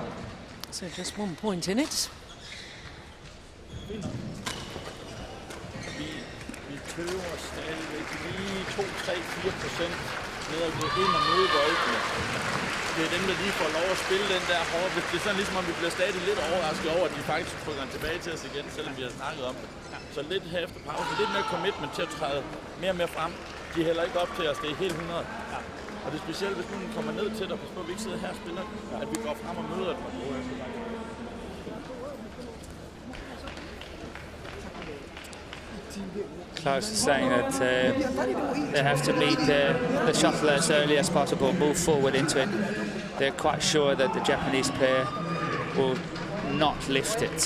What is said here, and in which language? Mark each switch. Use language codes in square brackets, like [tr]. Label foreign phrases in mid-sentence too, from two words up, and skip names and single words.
[en] So just 1 point in it. [da] Vi køber stadigvæk lige 2-3-4% ned og gå ind og møde boldene. Det er dem, der lige får lov at spille den der hårde. Det er sådan ligesom, at vi bliver stadig lidt overrasket over, at de faktisk trykker den tilbage til os igen, selvom vi har snakket om det. Så lidt her efter pausen, lidt mere commitment til at træde mere og mere frem. De hælder ikke op til os, det er helt 100. Og det er specielt, hvis nogen kommer ned til dig, og vi ikke sidder her og spiller, at vi går frem og møder dem. [en] Klaus is saying that they have to meet the shuttle as early as possible, move forward into it. They're quite sure that the Japanese player will not lift it.